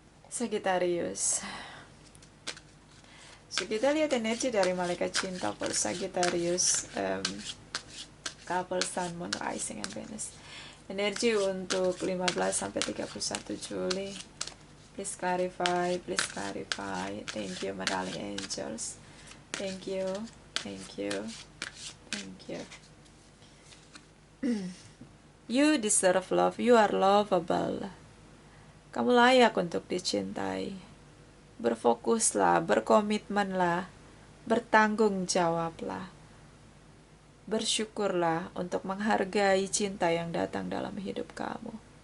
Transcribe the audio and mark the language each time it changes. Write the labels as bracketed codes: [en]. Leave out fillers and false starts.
[id] Sagittarius. So kita lihat energi dari malaikat cinta for Sagittarius. [en] Couple Sun, Moon, Rising, and Venus. [id] Energi untuk 15 sampai 31 Juli. [en] Please clarify, please clarify. Thank you, my darling angels. Thank you, thank you, thank you. You deserve love, you are lovable. [id] Kamu layak untuk dicintai. Berfokuslah, berkomitmenlah, bertanggung jawablah. Bersyukurlah untuk menghargai cinta yang datang dalam hidup kamu.